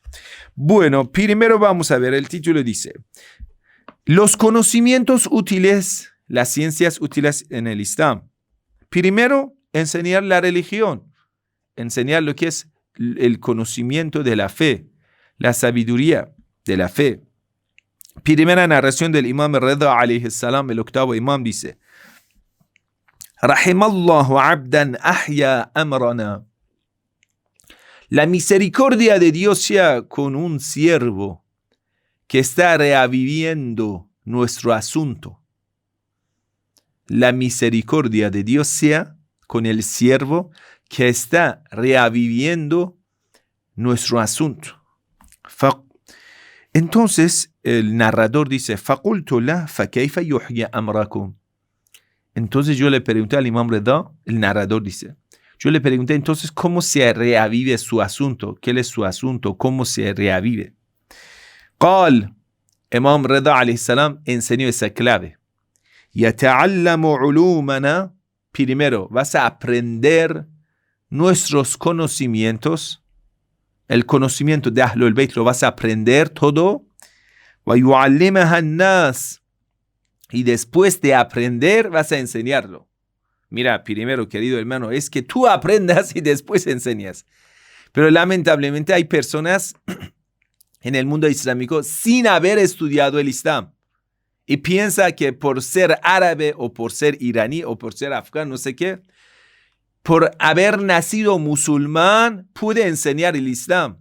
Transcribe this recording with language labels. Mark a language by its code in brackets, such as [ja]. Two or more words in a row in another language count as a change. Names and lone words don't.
[es] Bueno, primero vamos a ver, el título dice, los conocimientos útiles, las ciencias útiles en el Islam. Primero, enseñar la religión, enseñar lo que es el conocimiento de la fe, la sabiduría de la fe. Primera narración del Imam Rida [ar] عليه السلام, [es] el 8º imam, dice, [ar] رحم الله عبدا أحيا أمرنا. [es] La misericordia de Dios sea con un siervo que está reaviviendo nuestro asunto. La misericordia de Dios sea con el siervo que está reaviviendo nuestro asunto. Entonces el narrador dice, [ar] فَقُلْتُ لَهُ فَكَيْفَ يُحْيِي أَمْرَكُمْ. [es] Entonces yo le pregunté al Imam Rida, el narrador dice, yo le pregunté entonces cómo se reavive su asunto, qué es su asunto, cómo se reavive. قال, Imam Rida [ar] عليه السلام [es] enseñó esa clave. [ar] يَتَعَلَّمُ عُلُومَنَا. [es] Primero, vas a aprender nuestros conocimientos, el conocimiento de Ahlul Bayt lo vas a aprender todo. [ar] وَيُعَلِّمَهَا النَّاسِ. [es] Y después de aprender, vas a enseñarlo. Mira, primero, querido hermano, es que tú aprendas y después enseñas. Pero lamentablemente hay personas en el mundo islámico sin haber estudiado el Islam. Y piensa que por ser árabe o por ser iraní o por ser afgano, no sé qué, por haber nacido musulmán, puede enseñar el Islam.